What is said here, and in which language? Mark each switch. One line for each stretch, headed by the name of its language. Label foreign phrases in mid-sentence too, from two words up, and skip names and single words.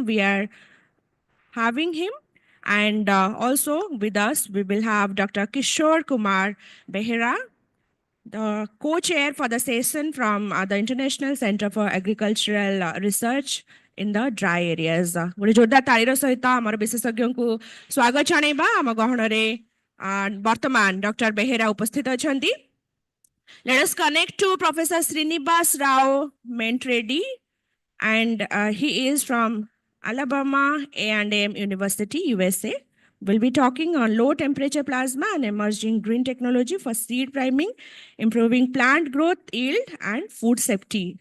English: We are having him. And also with us, we will have Dr. Kishore Kumar Behera, the co-chair for the session from the International Center for Agricultural Research in the dry areas.
Odia: ଗୋଟେ ଜୋରଦାର ତାଳିର ସହିତ ଆମର ବିଶେଷଜ୍ଞଙ୍କୁ ସ୍ୱାଗତ ଜଣାଇବା ଆମ ଗହଣରେ ବର୍ତ୍ତମାନ ଡକ୍ଟର ବେହେରା ଉପସ୍ଥିତ ଅଛନ୍ତି.
English: Let us connect to Professor Srinivas Rao Mentredi, and he is from Alabama A&M University, USA. We'll be talking on low temperature plasma and emerging green technology for seed priming, improving plant growth, yield, and food safety.